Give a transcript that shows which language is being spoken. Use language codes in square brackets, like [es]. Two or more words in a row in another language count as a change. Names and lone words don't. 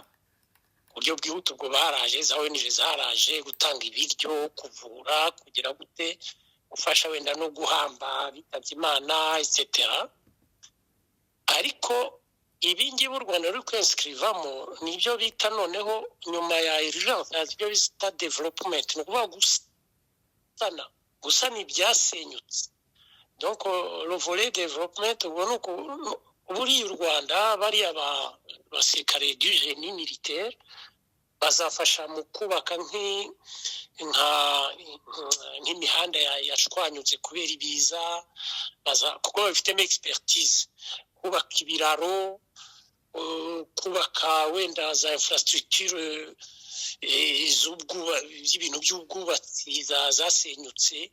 [rw] Ubwo baraje, za ONG zaraje gutanga ibiryo, kuvura, kugira gute, gufasha wenda no guhamba bitabye Imana etc. Ariko ibi ngibi u Rwanda ruri kwenskrivamo nibyo bita noneho nyuma ya urgence, ibyo bita development, ni ukuvuga gusana ibyasenyutse. [fr] Donc le volet développement [rw] buri u Rwanda bari abasirikare [fr] du génie militaire [rw] bazafasha mu kubaka nk'imihanda yashwanyutse kubera ibiza, kuko bafitemo expertise, kubaka ibiraro, kubaka wenda za infrastructure z'ibintu by'ubwubatsi zasenyutse.